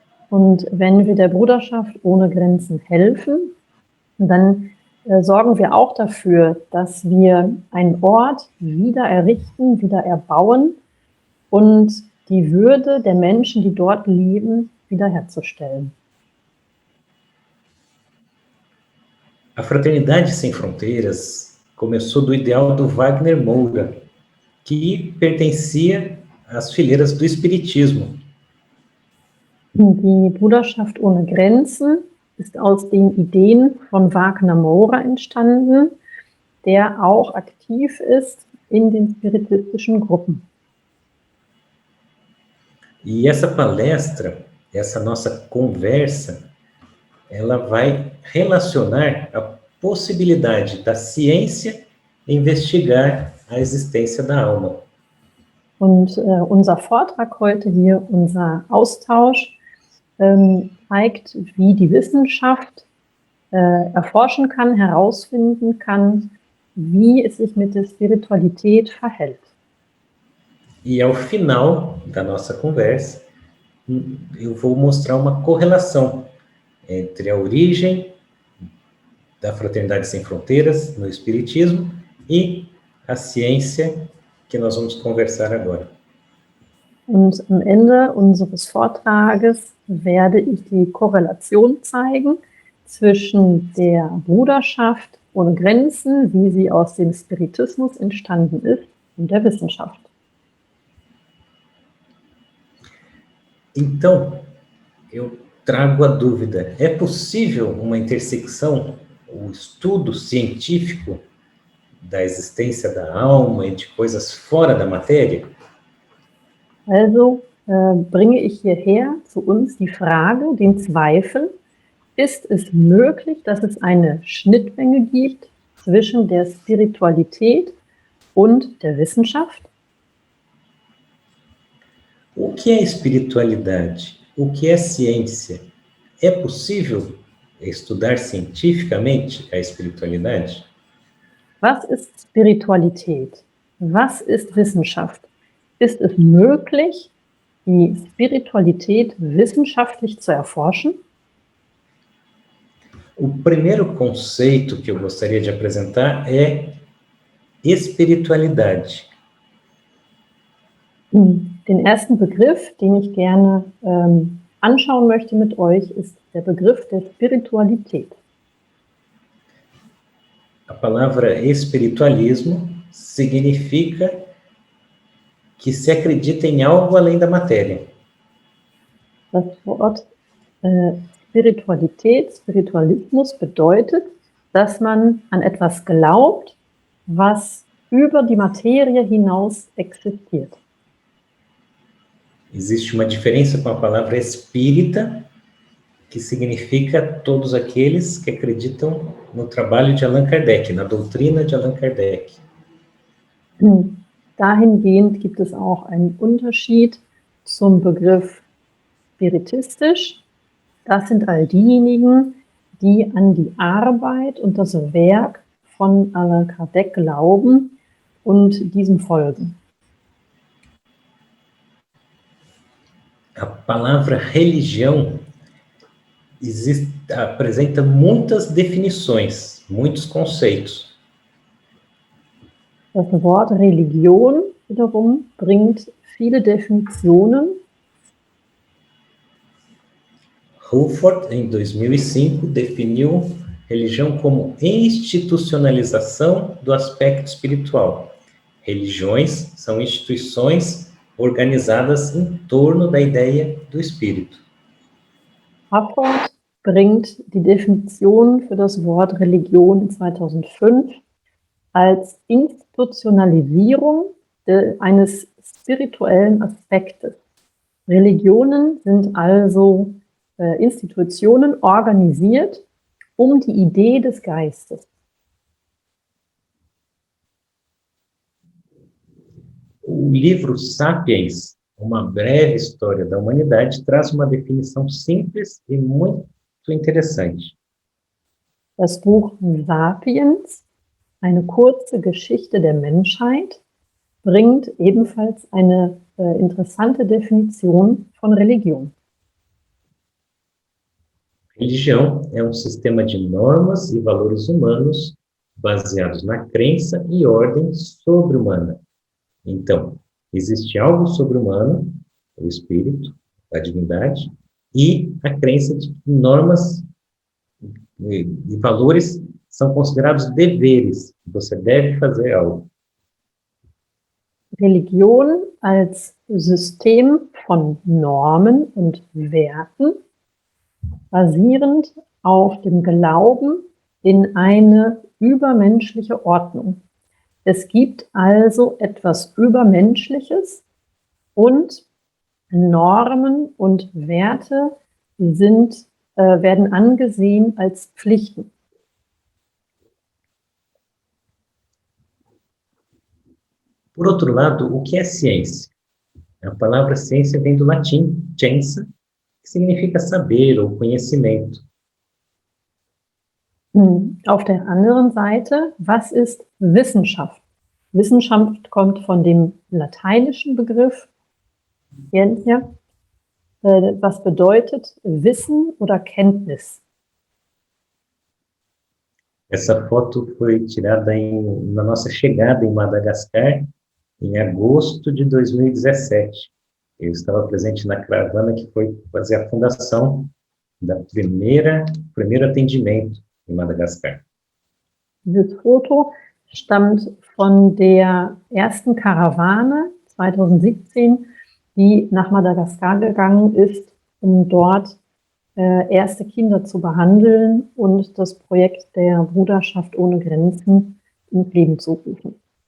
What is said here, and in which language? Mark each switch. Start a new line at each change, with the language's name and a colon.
German: Und wenn wir der Bruderschaft ohne Grenzen helfen, dann sorgen wir auch dafür, dass wir einen Ort wieder errichten, wieder erbauen und die Würde der Menschen, die dort leben, wiederherzustellen.
Portuguese: A Fraternidade Sem Fronteiras começou do ideal do Wagner Moura, que pertencia às fileiras do Espiritismo.
German: Die Bruderschaft ohne Grenzen ist aus den Ideen von Wagner Moura entstanden, der auch aktiv ist in den spiritistischen Gruppen.
Portuguese: E essa palestra, essa nossa conversa, ela vai relacionar a possibilidade da ciência investigar a existência da alma.
German: Und unser Vortrag heute hier, unser Austausch, zeigt, wie die Wissenschaft erforschen kann, herausfinden kann, wie es sich mit der Spiritualität verhält.
Portuguese: E ao final da nossa conversa, eu vou mostrar uma correlação entre a origem da Fraternidade Sem Fronteiras no Espiritismo e a ciência que nós vamos conversar agora.
German: Und am Ende unseres Vortrages werde ich die Korrelation zeigen zwischen der Bruderschaft ohne Grenzen, wie sie aus dem Spiritismus entstanden ist, und der Wissenschaft.
Portuguese: Então, eu trago a dúvida: é possível uma intersecção, o estudo científico da existência da alma e de coisas fora da matéria?
German: Also bringe ich hierher zu uns die Frage, den Zweifel, ist es möglich, dass es eine Schnittmenge gibt zwischen der Spiritualität und der Wissenschaft?
Portuguese: O que é espiritualidade? O que é ciência? É possível estudar cientificamente a espiritualidade?
German: Was ist Spiritualität? Was ist Wissenschaft? Ist es möglich, die Spiritualität wissenschaftlich zu erforschen?
Portuguese: O primeiro conceito que eu gostaria de apresentar é espiritualidade.
German: Den ersten Begriff, den ich gerne anschauen möchte mit euch, ist der Begriff der Spiritualität.
Portuguese: A palavra espiritualismo significa que se acredita em algo além da matéria.
German: Das Wort Spiritualität, Spiritualismus bedeutet, dass man an etwas glaubt, was über die Materie hinaus existiert.
Portuguese: Existe uma diferença com a palavra espírita, que significa todos aqueles que acreditam no trabalho de Allan Kardec, na doutrina de Allan Kardec.
German: Dahingehend gibt es auch einen Unterschied zum Begriff spiritistisch. Das sind all diejenigen, die an die Arbeit und das Werk von Allan Kardec glauben und diesem folgen.
Portuguese: A palavra religião apresenta muitas definições, muitos conceitos.
German: Das Wort Religion wiederum bringt viele Definitionen.
Portuguese: Rutherford, em 2005, definiu religião como institucionalização do aspecto espiritual. Religiões são instituições organizadas em torno da ideia do espírito.
German: Rutherford bringt die Definition für das Wort Religion in 2005 als Institutionalisierung eines spirituellen Aspektes. Religionen sind also Institutionen organisiert um die Idee des Geistes.
Portuguese: O livro Sapiens, uma breve história da humanidade, traz uma definição simples e muito interessante.
German: Das Buch Sapiens, eine kurze Geschichte der Menschheit bringt ebenfalls eine interessante Definition von Religion.
Portuguese: Religião é sistema de normas e valores humanos baseados na crença e ordem sobre-humana. Então, existe algo sobre-humano, o espírito, a divindade, e a crença de que normas e valores são considerados deveres. Você deve fazer algo.
German: Religion als System von Normen und Werten, basierend auf dem Glauben in eine übermenschliche Ordnung. Es gibt also etwas Übermenschliches und Normen und Werte werden angesehen als Pflichten.
Portuguese: Por outro lado, o que é ciência? A palavra ciência vem do latim scientia, que significa saber ou conhecimento.
German: Auf der anderen Seite, was ist Wissenschaft? Wissenschaft kommt von dem lateinischen Begriff Scientia, was bedeutet Wissen oder Kenntnis.
Portuguese: Essa foto foi tirada na nossa chegada em Madagascar, em agosto de 2017. Eu estava presente na caravana que foi fazer a fundação da primeiro atendimento em Madagascar.
German: Dieses Foto stammt von der ersten Karawane 2017, die nach Madagaskar gegangen ist, um dort erste Kinder zu behandeln und das Projekt der Bruderschaft ohne Grenzen ins Leben zu rufen.